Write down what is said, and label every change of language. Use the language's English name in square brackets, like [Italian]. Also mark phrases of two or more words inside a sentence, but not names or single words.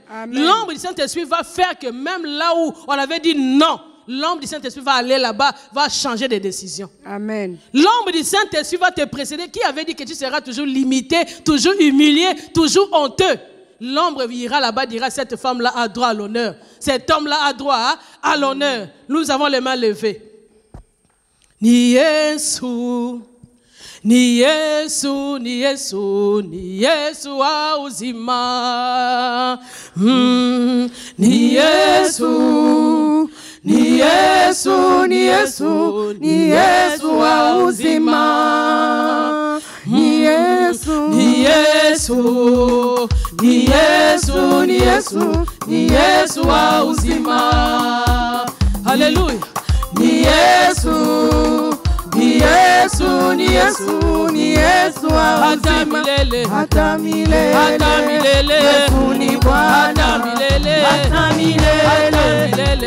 [French] L'ombre du Saint-Esprit va faire que même là où on avait dit non, l'ombre du Saint-Esprit va aller là-bas, va changer de décision. Amen. L'ombre du Saint-Esprit va te précéder. Qui avait dit que tu seras toujours limité, toujours humilié, toujours honteux? L'ombre ira là-bas, dira cette femme-là a droit à l'honneur. Cet homme-là a droit à l'honneur. Nous avons les mains levées. [Swahili] Ni Yesu, ni Yesu, ni Yesu, ni Yesu a uzima. Ni Yesu, ni Yesu, ni Yesu, ni Yesu a uzima. Ni Yesu, ni Yesu, ni Yesu, ni Yesu, ni Yesu a uzima. Alléluia. Ni Yesu, ni Yesu, ni Yesu, ni Yesu wa uzima. Hata milele, hata milele. Yesu ni Bwana, hata milele, hata milele.